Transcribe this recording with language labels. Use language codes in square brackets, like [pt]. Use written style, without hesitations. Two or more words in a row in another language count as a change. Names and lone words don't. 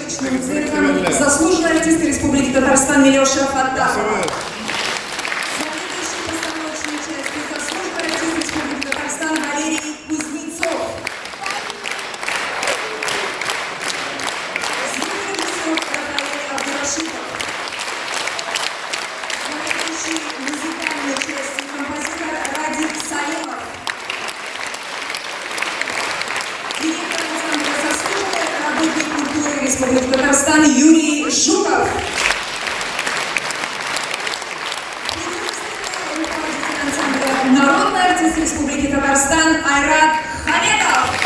[ru] Заслуженный артист Республики Татарстан Милеша Фаттахова. Следующий постановочной части заслуженный артист Республики Татарстан Валерий Кузнецов. Звукорежиссер Рафаэль Абдурашитов. Следующий музыкальной части композитор Радик Салимов. Директор ансамбля заслуженный работник культуры Республики Татарстан Юрий Жуков. Руководитель ансамбля народный артист Республики Татарстан Айрат Хаметов.